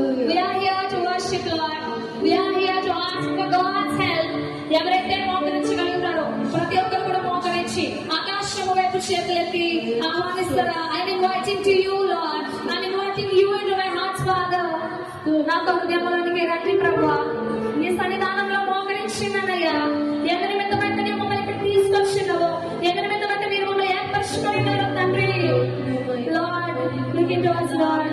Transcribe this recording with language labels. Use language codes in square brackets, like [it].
[en] We are here to worship Lord. We are here to ask for God's help. [te] ఎవరైతే మోకరించగలుగుతారో ప్రతి ఒక్కరు కూడా మోకరించి ఆకాశము వైపు చేతులెత్తి ఆహ్వానిస్తారా? [en] I'm inviting to you, Lord. I'm inviting you into my heart, Father. [te] నా హృదయంలోనికి రండి ప్రభువా. నీ సన్నిధానంలో మోకరించినయ్యా. ఎవరి మిద్దమైతే నీ మమ్మల్ని ఇక్కడ తీసుకొచ్చినావో, ఎవరి మిద్దమైతే మీరు మమ్మల్ని ఏర్పరచుకున్నారో తండ్రి. [en] Lord, look into us, Lord.